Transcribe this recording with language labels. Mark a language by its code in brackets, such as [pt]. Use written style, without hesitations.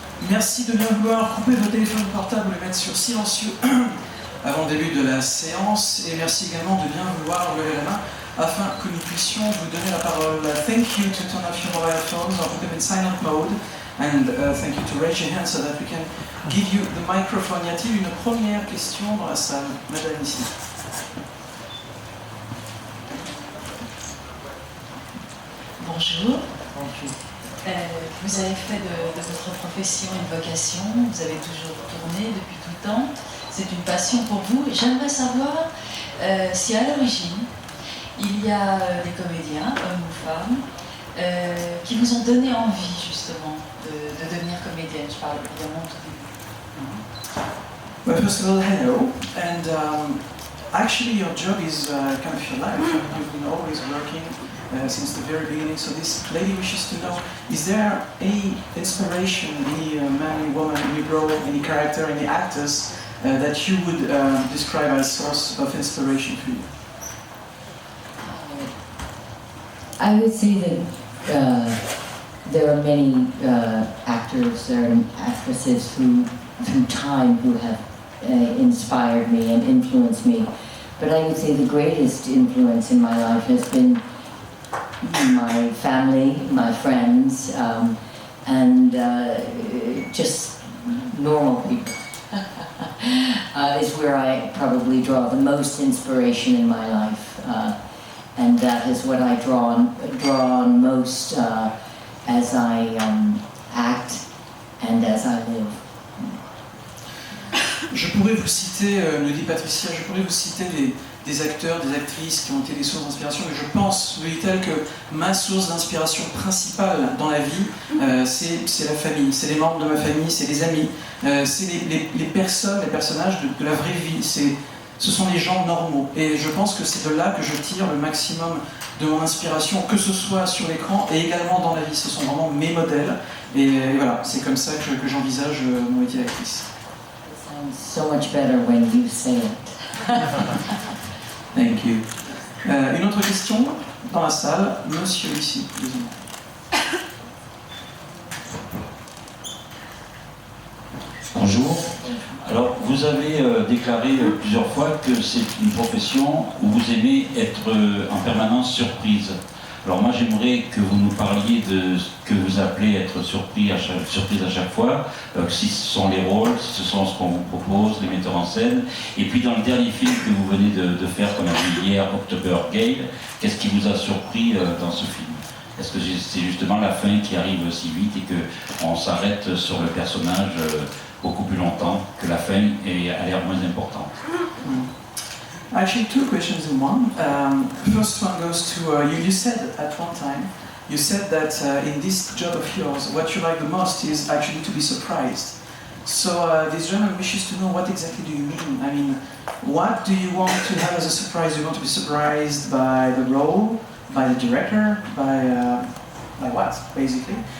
[fr] Merci de bien vouloir couper vos téléphones portables et les mettre sur silencieux avant le début de la séance. Et merci également de bien vouloir lever la main afin que nous puissions vous donner la parole. [en] Thank you to turn off your mobile phones or put them in silent mode. And thank you to raise your hand so that we can give you the microphone. [fr] Y a-t-il une première question dans la salle? Madame ici. Bonjour. Bonjour. Vous avez fait de votre profession une vocation, vous avez toujours tourné depuis tout le temps, c'est une passion pour vous. J'aimerais savoir si à l'origine, il y a des comédiens, hommes ou femmes, qui vous ont donné envie justement de devenir comédienne. Je parle évidemment tout début. [en] Well, first of all, hello. And actually your job is kind of your life. You've been always working since the very beginning. So this lady wishes to know, is there any inspiration, any man, any woman, any role, any character, any actors that you would describe as source of inspiration for you? I would say that there are many actors and actresses through time who have inspired me and influenced me. But I would say the greatest influence in my life has been my family, my friends, and just normal people. Is where I probably draw the most inspiration in my life. And that is what I draw on most as I act and as I live. [fr] Je pourrais vous citer, me dit Patricia, je pourrais vous citer des acteurs, des actrices qui ont été des sources d'inspiration, mais je pense, me dit-elle, que ma source d'inspiration principale dans la vie, c'est la famille, c'est les membres de ma famille, c'est les amis, c'est les personnes, les personnages de la vraie vie, ce sont des gens normaux. Et je pense que c'est de là que je tire le maximum de mon inspiration, que ce soit sur l'écran et également dans la vie. Ce sont vraiment mes modèles. Et voilà, c'est comme ça que j'envisage mon métier d'actrice. [en] So much better when you say it. Thank you. [fr] Une autre question dans la salle, monsieur ici. Bonjour. Alors, vous avez déclaré plusieurs fois que c'est une profession où vous aimez être en permanence surprise. Alors moi, j'aimerais que vous nous parliez de ce que vous appelez être surprise à chaque fois, si ce sont les rôles, si ce sont ce qu'on vous propose, les metteurs en scène. Et puis dans le dernier film que vous venez de faire, comme a dit hier, October Gale, qu'est-ce qui vous a surpris dans ce film? Est-ce que c'est justement la fin qui arrive si vite et qu'on s'arrête sur le personnage beaucoup plus longtemps, que la fin a l'air moins importante? [en] Actually, two questions in one. First one goes to, you said at one time, you said that in this job of yours, what you like the most is actually to be surprised. So this gentleman wishes to know, what exactly do you mean? I mean, what do you want to have as a surprise? Do you want to be surprised by the role, by the director, by what, basically?